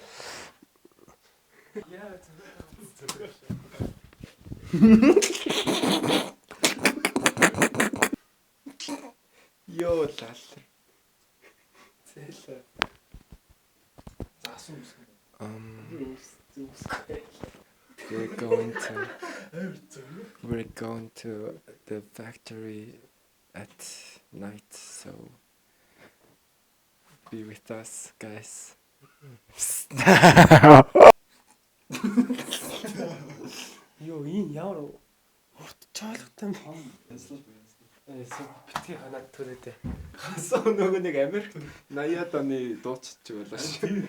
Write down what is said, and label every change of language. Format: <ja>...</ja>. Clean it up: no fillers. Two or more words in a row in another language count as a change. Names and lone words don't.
<mn>Йоо лал. Зээлээ. Заасан үсгэн.</mn> <en>We're going to the factory at night, so be with us, guys.</en> <mn>Йоо, энэ ямар урт чойлготой юм. Битгий ханаад төрөөдөө. Хасаа нөгөө нэг Америк 80-аад оны дуучид ч байлаа шүү.</mn>